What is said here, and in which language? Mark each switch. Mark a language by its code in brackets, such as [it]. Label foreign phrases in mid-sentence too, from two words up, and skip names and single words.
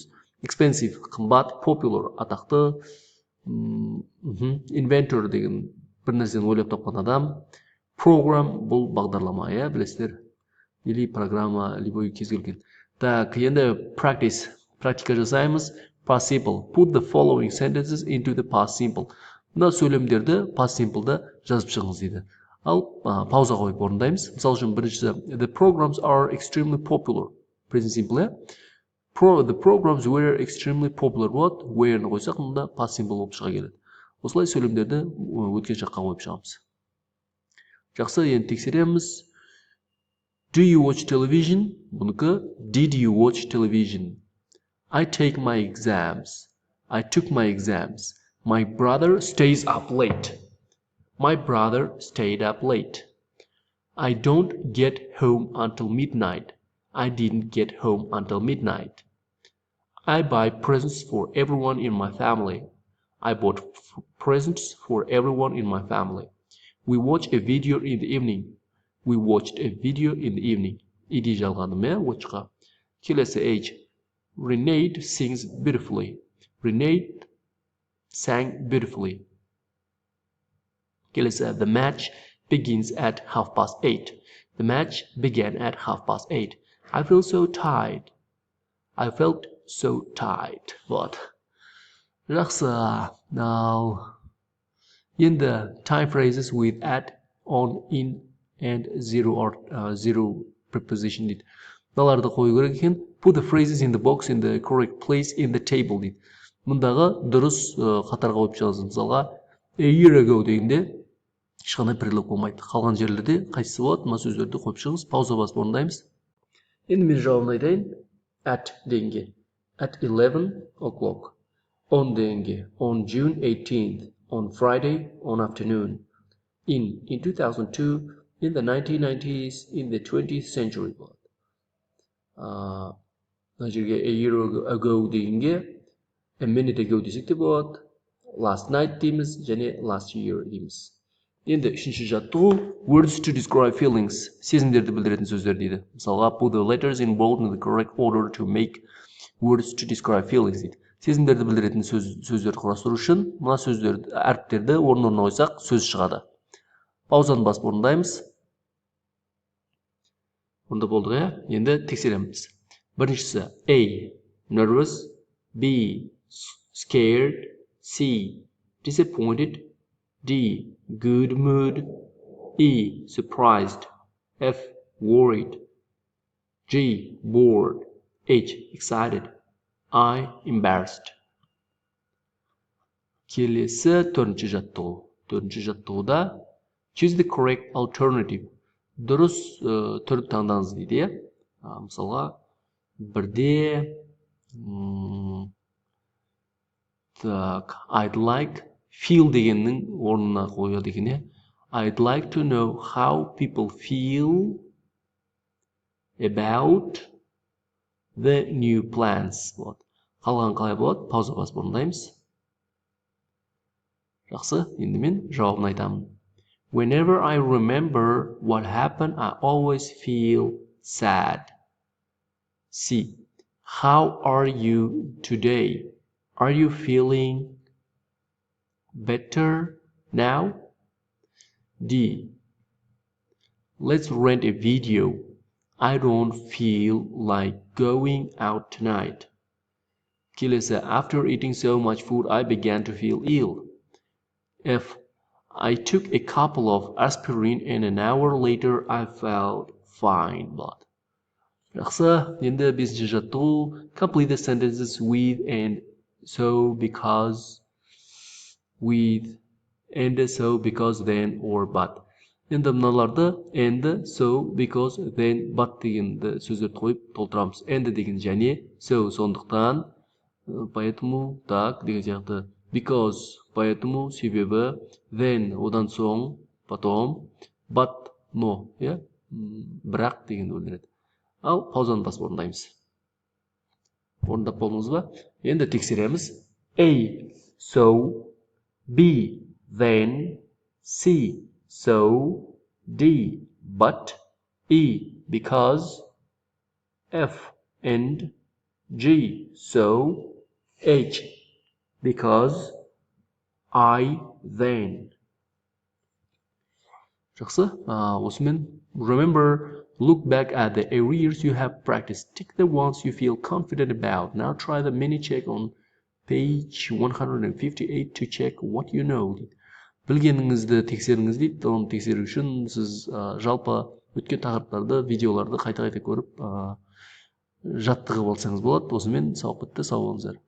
[kk] Expensive қымбат, popular атақты, inventor деген бір нәрсені ойлап тапқан адам, program бұл бағдарлама, білесіздер, [ru] или программа, [kk] любой кез келген. Так, енді практика жасаймыз. [en] Past simple. Put the following sentences into the past simple. [kk] Мына сөйлемдерді [en] past simple'да [kk] жазып шығыңыз дейді. Ал пауза қойып орындаймыз. Мысал үшін біріншісі [en] the programs are extremely popular. Present simple, The programs were extremely popular. What? [kk] Were-ні қойсақ, мұнда [en] past simple [kk] болып шыға келеді. Осылай сөйлемдерді өткен шаққа қойып шығамыз. Жақсы, енді тексереміз. [en] Do you watch television? Бұныкі did you watch television? I take my exams. I took my exams. My brother stays up late. My brother stayed up late. I don't get home until midnight. I didn't get home until midnight. I buy presents for everyone in my family. I bought presents for everyone in my family. We watch a video in the evening. We watched a video in the evening. [kk] Иди жалғаным, watchқа. Келесі H. [en] Renate sings beautifully. Renate sang beautifully. Келесі, the match begins at 8:30. The match began at 8:30. I felt so tired. I felt so tired. [ru] Вот. [kk] Жақсы. [en] Now, in the time phrases with at, on, in, and zero or zero preposition дейді. [kk] Мыналарды қою керек екен. [en] Put the phrases in the box in the correct place in the table дейді. [kk] Мұндағы дұрыс қатарға қойып шығасыз. Мысалға, [en] a year ago [kk] дегенде ешқандай предлог болмайды. Қалған жерлерде қайсысы болады? Мына сөздерді қойып шығыңыз. Пауза басып орындаймыз. Енді мен жауабын айтайын. At дегенге. [en] At 11 o'clock. On дегенге. On June 18th. On Friday, on afternoon. In 2002, in the 1990s, in the 20th century. [kk] Мына жерге [en] a year ago [kk] дегенге [en] a minute ago [kk] десек те болады. [en] Last night [kk] дейміз және [en] last year дейміз. [kk] Енді үшінші жаттығу [en] words to describe feelings, [kk] сезімдерді білдіретін сөздер дейді. Мысалға, [en] put the letters in bold in the correct order to make words to describe feelings дейді. [kk] Сезімдерді білдіретін сөздерді құрастыру үшін мына сөздерді, әріптерді орын-орнына қойсақ сөз шығады. Паузаны басып орындаймыз. Онда болдық, иә? Енді тексереміз. [en] Біріншісі A. Nervous. B. Scared. C. Disappointed. D. Good mood. E. Surprised. F. Worried. G. Bored. H. Excited. I. Embarrassed. [kk] Келесі төртінші жаттығу. [en] Төртінші жаттығуда choose the correct alternative. [kk] Дұрыс түрді таңдаңыз дейді. Мысалға, бірде [en] I'd like feel [kk] дегеннің орнына қояды екен. [en] I'd like to know how people feel about the new plans. [kk] Қалған қалай болады? Пауза басып орындаймыз. Жақсы, енді мен жауабын айтамын. [en] Whenever I remember what happened, I always feel sad. C. How are you today? Are you feeling better now? D. Let's rent a video. I don't feel like going out tonight. Kelesi, after eating so much food, I began to feel ill. F. I took a couple of aspirin and an hour later I felt fine. [kk] Жақсы, енді бесінші жаттығу. [en] Complete the sentences with and so because, with and so because then or but. [kk] Енді мыналарды [en] and so because then but [kk] дегенді сөздерді қойып толтырамыз. And деген және so сондықтан, [ru] поэтому так [kk] деген сияқты. Because поэтому себебі, then одан соң, потом, [en] but no, [kk] бірақ дегенді білдіреді. Ал паузаны басып орындаймыз. Орындап болдыңыз ба? Енді тексереміз. [en] A. So. B. Then. C. So. D. But. E. Because. F. And. G. So. H. Because. I. Then. [kk] Жақсы. Осымен remember. [en] Look back at the areas you have practiced. Tick the ones you feel confident about. Now try the mini check on page 158 to check what you know. [kk] Білгеніңізді тексеріңіз дейді. Оны тексеру үшін сіз жалпы өткен тақырыптарды, видеоларды қайта-қайта көріп жаттығып алсаңыз болады. Осымен сабақ бітті. Сау болыңыздар.